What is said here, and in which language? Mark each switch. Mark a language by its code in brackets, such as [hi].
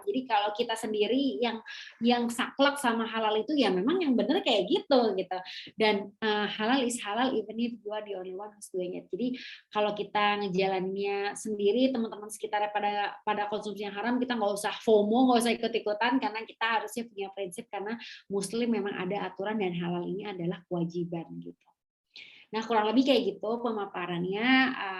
[id] Jadi kalau kita sendiri yang saklek sama halal itu ya memang yang benar kayak gitu. Dan [en] halal is halal even if you are the only one who's doing it. [id] Jadi kalau kita ngejalaninnya sendiri, teman-teman sekitarnya pada konsumsi yang haram, kita nggak usah FOMO, nggak usah ikut-ikutan, karena kita harusnya punya prinsip, karena Muslim memang ada aturan dan halal ini adalah kewajiban gitu. Nah kurang lebih kayak gitu pemaparannya.